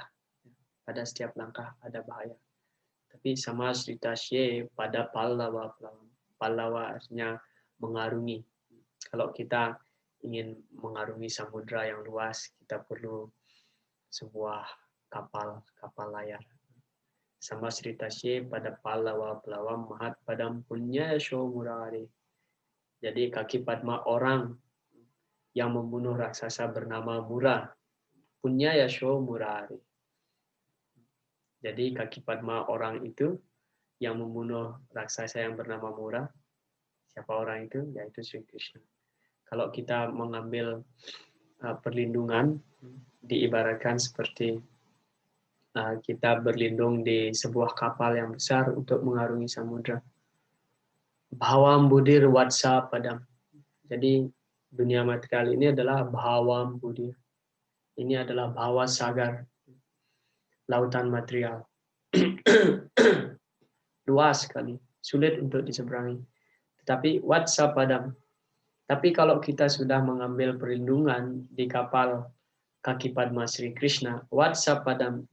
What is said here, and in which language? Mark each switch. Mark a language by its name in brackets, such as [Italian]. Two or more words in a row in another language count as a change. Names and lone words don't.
[Indonesian] Pada setiap langkah ada bahaya. Tapi [Sanskrit] sama Sri Tasye pada Pallawa. [Indonesian] Pallawa artinya mengarungi. Kalau kita ingin mengarungi samudra yang luas, kita perlu sebuah kapal layar. [Sanskrit] Sama Sri Tasye pada Pallawa mahat padam punya sho murari. [Indonesian] Jadi kaki Padma orang yang membunuh raksasa bernama Mura. [Sanskrit] Punya Yasho Murari. [Indonesian] Jadi kaki Padma orang itu yang membunuh raksasa yang bernama Mura. Siapa orang itu? Yaitu Sri Krishna. Kalau kita mengambil perlindungan, diibaratkan seperti kita berlindung di sebuah kapal yang besar untuk mengarungi samudra. [Sanskrit] Bhawam budir watsa padam. [Indonesian] Jadi dunia material ini adalah [Sanskrit] bhawam budir. [Indonesian] Ini adalah [Sanskrit] bhawa sagar, [Indonesian] lautan material. Luas sekali, sulit untuk diseberangi. Tetapi [Sanskrit] watsa padam. [Indonesian] Tapi kalau kita sudah mengambil perlindungan di kapal kaki Padma Sri Krishna, [Sanskrit] watsa padam.